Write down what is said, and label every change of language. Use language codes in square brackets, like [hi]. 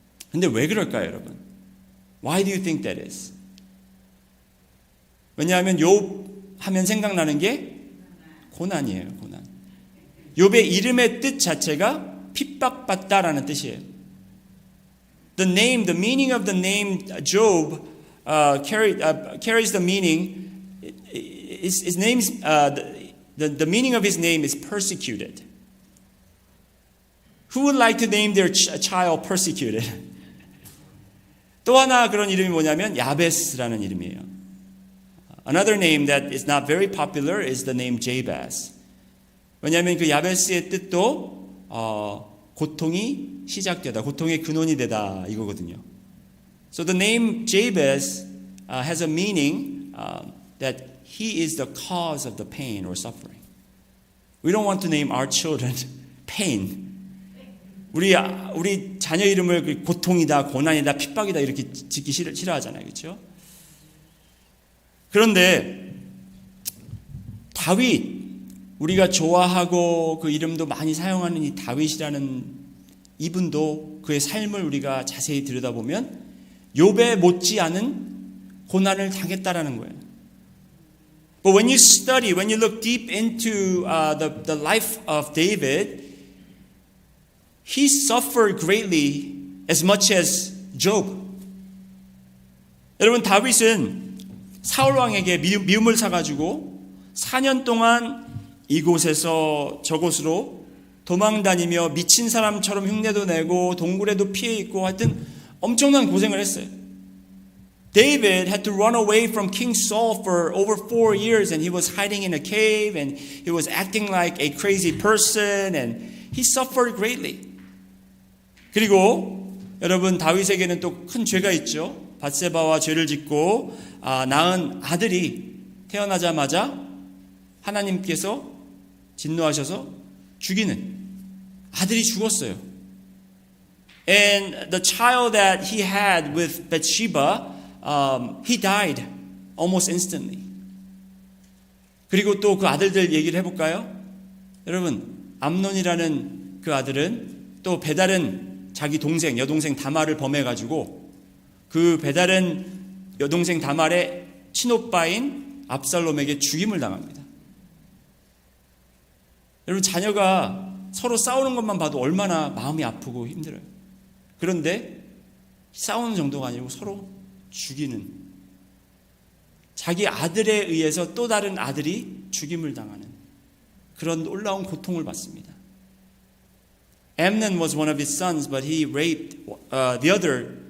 [ko] 근데 왜 그럴까요, 여러분? [en] Why do you think that is? [ko] 왜냐하면 욥 하면 생각나는 게 고난이에요, 고난. 욥의 이름의 뜻 자체가 핍박받다라는 뜻이에요. [en] The meaning of the name Job carries the meaning. His name's the meaning of his name is persecuted. Who would like to name their child persecuted? [ko] 또 하나 그런 이름이 뭐냐면 야베스라는 이름이에요. [en] Another name that is not very popular is the name Jabez. [ko] 왜냐하면 그 야베스의 뜻도 고통이 시작되다, 고통의 근원이 되다 이거거든요. [en] So the name Jabez has a meaning that he is the cause of the pain or suffering. We don't want to name our children pain. [ko] 우리 자녀 이름을 고통이다, 고난이다, 핍박이다 이렇게 짓기 싫어하잖아요, 그렇죠? 그런데 다윗 우리가 좋아하고 그 이름도 많이 사용하는 이 다윗이라는 이분도 그의 삶을 우리가 자세히 들여다보면 욥에 못지않은 고난을 당했다라는 거예요. [en] But when you study, when you look deep into the life of David, he suffered greatly as much as Job. [ko] 여러분, 다윗은 사울 왕에게 미움을 사가지고 4년 동안 이곳에서 저곳으로 도망다니며 미친 사람처럼 흉내도 내고 동굴에도 피해 있고 하여튼 엄청난 고생을 했어요. [en] David had to run away from King Saul for over 4 years and he was hiding in a cave and he was acting like a crazy person and he suffered greatly. [ko] 그리고 여러분, 다윗에게는 또 큰 죄가 있죠. 밧세바와 죄를 짓고 낳은 아들이 태어나자마자 하나님께서 진노하셔서 죽이는 아들이 죽었어요. [en] And the child that he had with Bathsheba, he died almost instantly. [ko] 그리고 또 그 아들들 얘기를 해볼까요? 여러분, 암논이라는 그 아들은 또 배다른 자기 동생, 여동생 다말을 범해가지고 그 배다른 여동생 다말의 친오빠인 압살롬에게 죽임을 당합니다. 여러분, 자녀가 서로 싸우는 것만 봐도 얼마나 마음이 아프고 힘들어요. 그런데 싸우는 정도가 아니고 서로 죽이는, 자기 아들에 의해서 또 다른 아들이 죽임을 당하는 그런 놀라운 고통을 받습니다. [en] Amnon was one of his sons, but he raped the other.